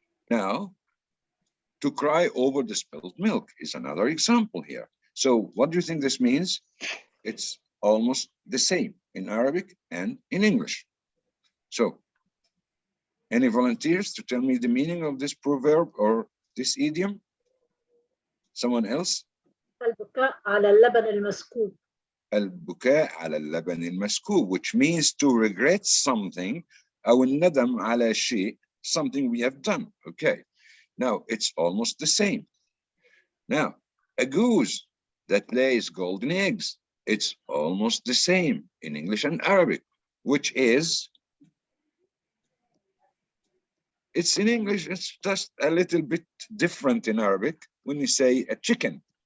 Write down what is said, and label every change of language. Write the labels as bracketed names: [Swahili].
[English] Now, to cry over the spilled milk is another example here. So what do you think this means? It's almost the same in Arabic and in English. So, any volunteers to tell me the meaning of this proverb or this idiom? Someone else? [Arabic] البكاء على اللبن المسكوب. البكاء على اللبن المسكوب, [English] which means to regret something, [Arabic] أو الندم على شيء, [English] something we have done. Okay, now it's almost the same. Now, a goose that lays golden eggs, it's almost the same in English and Arabic, which is, it's in English, it's just a little bit different in Arabic when you say a chicken.